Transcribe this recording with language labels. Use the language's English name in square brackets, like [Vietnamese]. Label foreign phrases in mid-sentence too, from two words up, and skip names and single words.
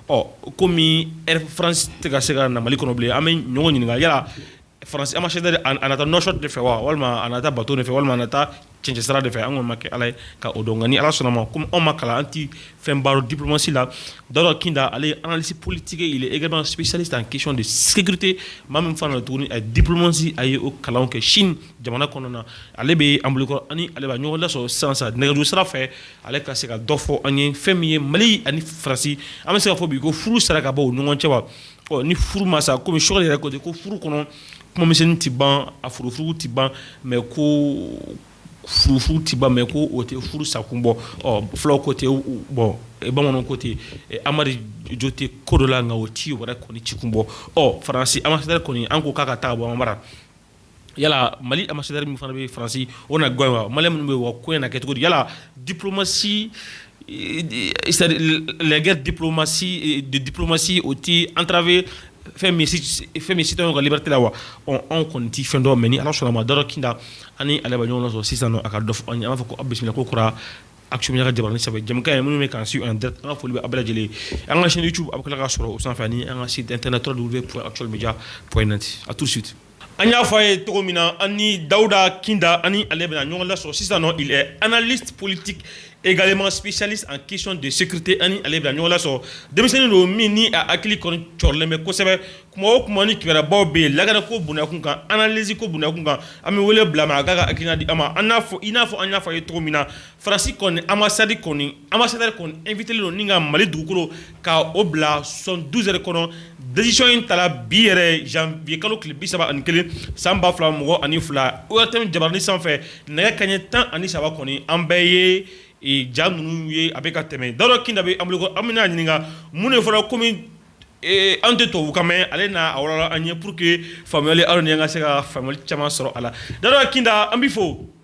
[Bambara] komi Air France tɛ ka se ka na Mali kɔnɔ bilen an bɛ ɲɔgɔn ɲininka yala France ambassadeur a nata Nouakchott de fɛ wa walima a nata bateau de fɛ walima a nata cɛncɛn sira de fɛ an kɔni ma kɛ Ala ye ka o dɔn nka ni Ala sɔnna ma comme anw ma kalan an ti fɛn baro diplomatie la Daouda Kinda ale ye [French] analyste politique il est également spécialiste en question de sécurité [Bambara] maa min fana tuguni a diplomatie a ye o kalanw kɛ Chine jamana kɔnɔ na ale bɛ an bolokɔrɔ ani ale b'a ɲɔgɔn lasɔrɔ sisan nɛgɛjuru sira fɛ ale ka se ka dɔ fɔ an ye fɛn min ye Mali ani Faransi an bɛ se ka fɔ bi ko furu sera ka bɔ u ɲɔgɔn cɛ wa ni furu ma sa komi Choguel yɛrɛ côté ko furu kɔnɔ kuma misɛnnin ti ban a furufurugu ti ban mais ko furufurugu ti ban mais ko o tɛ furu sakun bɔ fulaw ko tɛ bon bamananw ko tɛ Amadu Jo tɛ ko dɔ la nka o ti wɛrɛ kɔni ci kun bɔ Faransi ambassadeur kɔni an ko k'a ka taa bɔ an bara yala Mali ambassadeur min fana bɛ Faransi o na gɔn wa Malien minnu bɛ wa ko in na kɛ cogo di yala diplomatie [French] c'est-à-dire les guerres de diplomatie [Bambara] o ti entraver fɛn min citoyen ka liberté la wa anw kɔni ti fɛn dɔn mais ni Ala sɔnna ma Daouda Kinda ani ale bɛ ɲɔgɔn sɔrɔ sisan a ka dɔ fɔ an ye an b'a fɔ ko a bisimila ko kora Action Media ka jabarani sɛbɛn jɛmukan ye minnu bɛ k'an [French] suivre en direct [Bambara] an ka foli bɛ aw bɛɛ lajɛlen an ka chaîne YouTube a bɛ tila ka sɔrɔ o sanfɛ ani an ka [French] site internet [Bambara] www.actualmedia.net [French] à tout de suite [Bambara] an y'a fɔ a ye cogo min na an ni Daouda Kinda ani ale bɛna ɲɔgɔn lasɔrɔ sisan [French] il est analyste politique également spécialiste en question de sécurité [Bambara] ani ale bɛna ɲɔgɔn lasɔrɔ denmisɛnnin don min ni a hakili kɔni cɔrilen bɛ kosɛbɛ kuma o kuma ni kibaruyabaw bɛ yen lakana ko bonyakun kan analyse ko bonyakun kan an bɛ wele bila ma a k'a ka hakilina di an ma i n'a fɔ an y'a fɔ a ye cogo min na Faransi kɔni ambassadeur kɔni invité don ni ka Mali dugukolo ka o bila 72 heures kɔnɔ décision in tala bi yɛrɛ janvier kalo tile 31 san 2022 OTM jabarani sanfɛ nɛgɛ kanɲɛ 13 kɔni an bɛɛ ye ja ninnu ye a bɛ ka tɛmɛ Daouda Kinda bɛ an bolo an bɛna ɲininka mun de fɔra komi an tɛ tubabu kan mɛn ale n'a awɔrɔla an ye [French] pour que [Bambara] faamuyali aw ni an ka se ka faamuyali caman sɔrɔ a la Daouda Kinda an b'i fo.